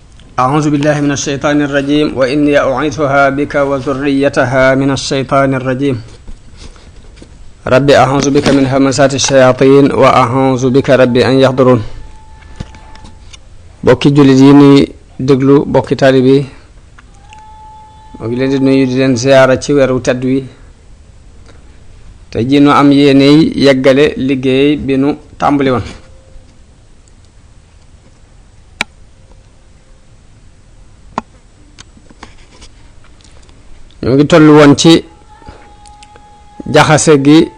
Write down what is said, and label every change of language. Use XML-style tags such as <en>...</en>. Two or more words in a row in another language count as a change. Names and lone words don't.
<ar>أعوذ بالله من الشيطان الرجيم وإني أعيذها بك وذريتها من الشيطان الرجيم رب أعوذ بك من همزات الشياطين وأعوذ بك رب أن يحضرون</ar> <wo>bokki jullit yi ni déglu bokki taalibe yi moo ngi leen di nuyu di leen ziyaara ci weeru tedd wi te ji nu am yéeney yeggale liggéey bi nu tàmbali woon ñu ngi tollu woon ci jaxase gi</wo>